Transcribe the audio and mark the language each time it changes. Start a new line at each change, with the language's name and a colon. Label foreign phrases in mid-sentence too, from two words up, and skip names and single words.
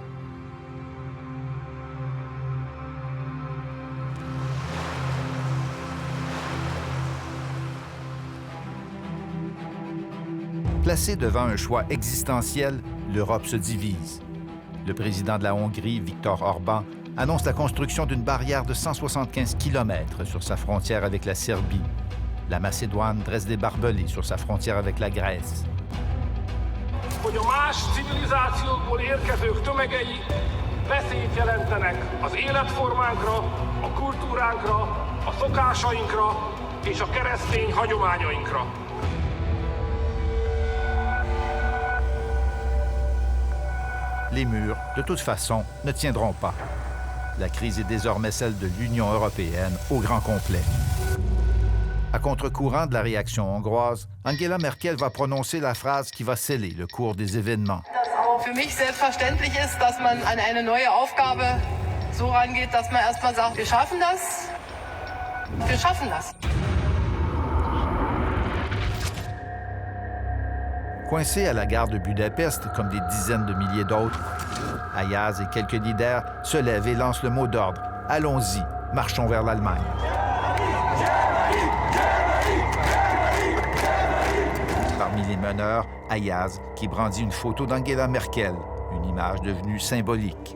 French: Placée devant un choix existentiel, l'Europe se divise. Le président de la Hongrie, Viktor Orban, annonce la construction d'une barrière de 175 km sur sa frontière avec la Serbie. La Macédoine dresse des barbelés sur sa frontière avec la Grèce.
Hungarian: Hogy a más civilizációkból érkezők tömegei veszélyt jelentenek az életformánkra, a kultúránkra, a szokásainkra és a keresztény hagyományainkra.
French: Les murs, de toute façon, ne tiendront pas. La crise est désormais celle de l'Union européenne au grand complet. À contre-courant de la réaction hongroise, Angela Merkel va prononcer la phrase qui va sceller le cours des événements.
German: Für mich selbstverständlich ist, dass man an eine neue Aufgabe so rangeht, dass man erstmal sagt, wir schaffen das. Wir schaffen das.
French: Coincés à la gare de Budapest, comme des dizaines de milliers d'autres, Ayaz et quelques leaders se lèvent et lancent le mot d'ordre. Allons-y, marchons vers l'Allemagne. Parmi les meneurs, Ayaz, qui brandit une photo d'Angela Merkel, une image devenue symbolique.